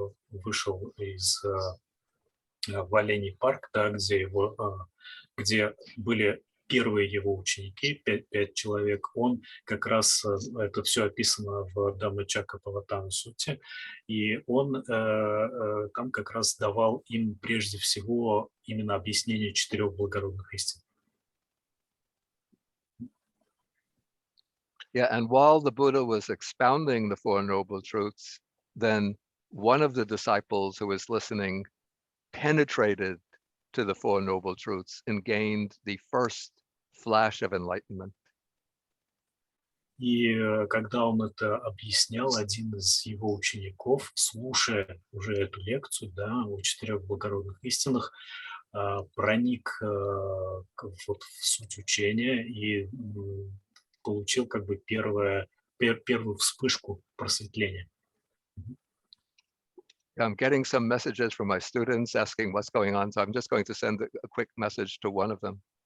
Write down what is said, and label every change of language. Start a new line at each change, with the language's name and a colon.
Russian: вышел из в Оленей парк, да, где были первые его ученики, 5 человек, он как раз, это все описано в Dhammacakkappavattana Сутте, и он там как раз давал им прежде всего именно объяснение четырех благородных истин.
English: Yeah, and while the Buddha was expounding the Four Noble Truths, then one of the disciples who was listening penetrated to the Four Noble Truths and gained the first flash of enlightenment.
Russian: И когда он это объяснял, один из его учеников, слушая уже эту лекцию, да, о четырех благородных истинах, проник вот в суть учения и получил как бы первую вспышку просветления.
English: I'm getting some messages from my students asking what's going on, so I'm just going to send a quick message to one of them.